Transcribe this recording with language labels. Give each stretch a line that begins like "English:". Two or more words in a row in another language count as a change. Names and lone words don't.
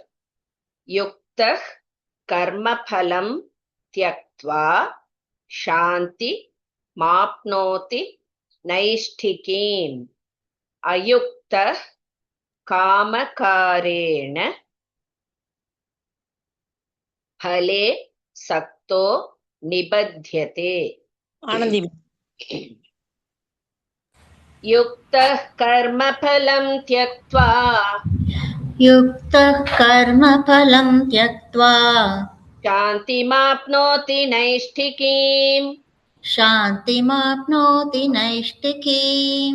Sanskrit: युक्त कर्मफलं त्यक्त्वा शान्ति माप्नोति नैष्ठिकीम् अयुक्त कामकारेण फले सक्तो निबध्यते. ஆனந்தி युक्तः कर्मफलं त्यक्त्वा युक्तः कर्मफलं त्यक्त्वा शान्तिमाप्नोति नैष्ठिकीम् शान्तिमाप्नोति नैष्ठिकीम्